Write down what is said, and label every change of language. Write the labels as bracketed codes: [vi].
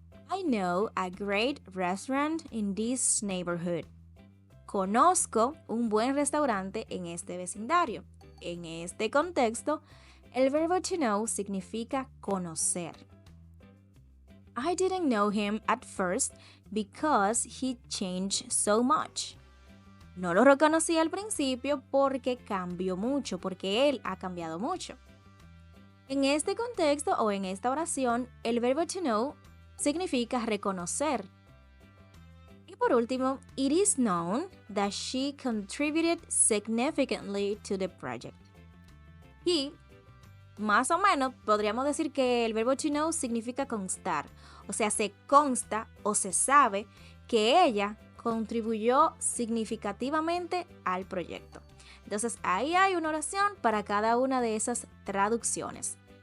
[en] I know a great restaurant in this neighborhood. [es] Conozco un buen restaurante en este vecindario. En este contexto, el verbo to know significa conocer. [en] I didn't know him at first because he changed so much. [es] No lo reconocí al principio porque cambió mucho, porque él ha cambiado mucho. En este contexto o en esta oración, el verbo to know significa reconocer. Y por último, [en] it is known that she contributed significantly to the project. [es] Y más o menos podríamos decir que el verbo to know significa constar, o sea, se consta o se sabe que ella contribuyó significativamente al proyecto. Entonces ahí hay una oración para cada una de esas traducciones.